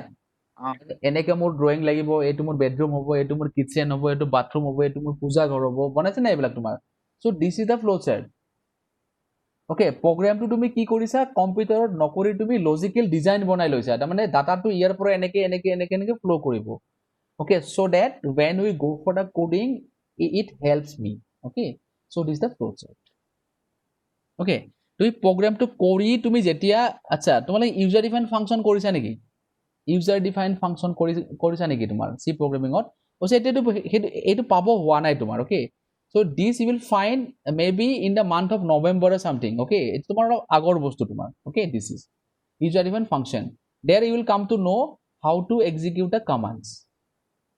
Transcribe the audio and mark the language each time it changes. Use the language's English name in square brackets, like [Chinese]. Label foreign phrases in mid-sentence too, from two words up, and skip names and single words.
[Assamese] এনেকে মোৰ ড্ৰয়িং লাগিব, এইটো মোৰ বেডৰুম হ'ব, এইটো মোৰ কিটচেন হ'ব, এইটো বাথৰুম হ'ব, এইটো মোৰ পূজা ঘৰ হ'ব, বনাইছে নাই এইবিলাক তোমাৰ? [English] So this is the flow chart. [Assamese] ওকে, প্ৰগ্ৰামটো তুমি কি কৰিছা, কম্পিউটাৰত নকৰি তুমি [English] logical design [Assamese] বনাই লৈছা, তাৰমানে ডাটাটো ইয়াৰ পৰা এনেকে এনেকে এনেকে এনেকে ফ্লো কৰিব। [English] Okay, so that when we go for the coding it helps me. ওকে, So this the flow chart. [Assamese] ওকে, তুমি প্ৰগ্ৰামটো কৰি তুমি যেতিয়া, আচ্ছা তোমালোকে [English] user define function [Assamese] কৰিছা নেকি? [English] user define function [Assamese] কৰিছা নেকি তোমাৰ চি প্ৰগ্ৰামিঙত? কৈছে এতিয়াতো এইটো পাব হোৱা নাই তোমাৰ। [English] ওকে, so this you will find maybe in the month of November or something. Okay, it's [Assamese] তোমাৰ আগৰ বস্তু তোমাৰ. [English] Okay, this is user defined function. There you will come to know how to execute the commands.